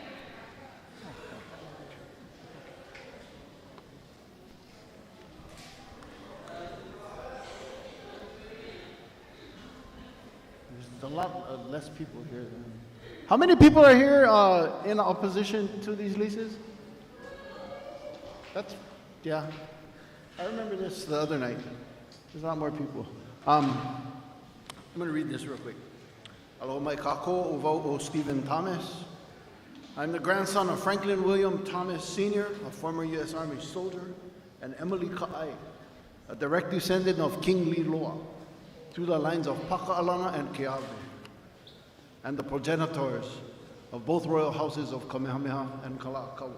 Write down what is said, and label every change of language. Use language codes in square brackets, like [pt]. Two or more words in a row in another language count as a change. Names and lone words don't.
[en] There's a lot less people here. How many people are here in opposition to these leases? Yeah. I remember this the other night. There's a lot more people. I'm going to read this real quick. [haw] Aloha mai kako uvau o Stephen Thomas. [en] I'm the grandson of Franklin William Thomas Sr., a former U.S. Army soldier, and Emily Ka'ai, a direct descendant of King Leilehua, through the lines of Paka'alana and Keawe. and the progenitors of both royal houses of Kamehameha and Kalakaua.